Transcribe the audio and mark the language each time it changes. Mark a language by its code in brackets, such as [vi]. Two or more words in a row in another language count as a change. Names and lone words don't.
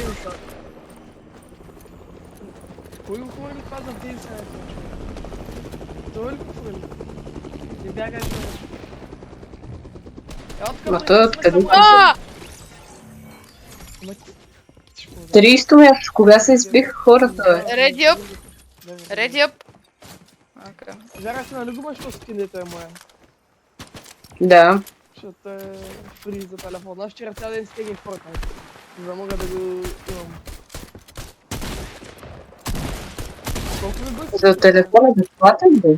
[bg] Кой го хвърли това за Дейвса? Той ли го хвърли? Не бягай човек. Ма той откъде? Ааа! 300 място, кога се избиха хората, бе? [en] Ready up. Ready up. [bg] Окей. Вярваш ли, нали го имаш този скин, дето е моя? Да. Защото е фри за телефона. Аз вчера цял ден стегнах Fortnite, за да мога да го имам. Колко ми бъде? За телефона безплатен, бе?